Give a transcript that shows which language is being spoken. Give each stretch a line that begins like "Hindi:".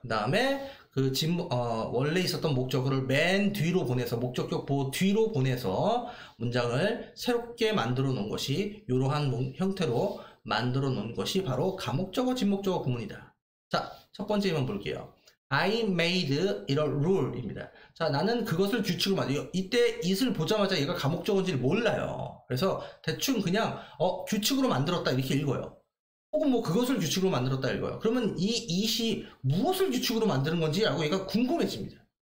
Korean: 그 다음에 그 원래 있었던 목적어를 맨 뒤로 보내서, 목적격 보호 뒤로 보내서 문장을 새롭게 만들어 놓은 것이, 이러한 형태로 만들어 놓은 것이 바로 가목적어, 진목적어 구문이다. 자, 첫 번째 만 볼게요.
English: I made it a rule
Korean: 입니다. 자, 나는 그것을 규칙으로 만들어. 이때 it을 보자마자 얘가 가목적어인지를 몰라요. 그래서 대충 그냥 규칙으로 만들었다 이렇게 읽어요. 혹은 뭐 그것을 규칙으로 만들었다 읽어요. 그러면 이 it이 무엇을 규칙으로 만드는 건지 라고 얘가 궁금해집니다.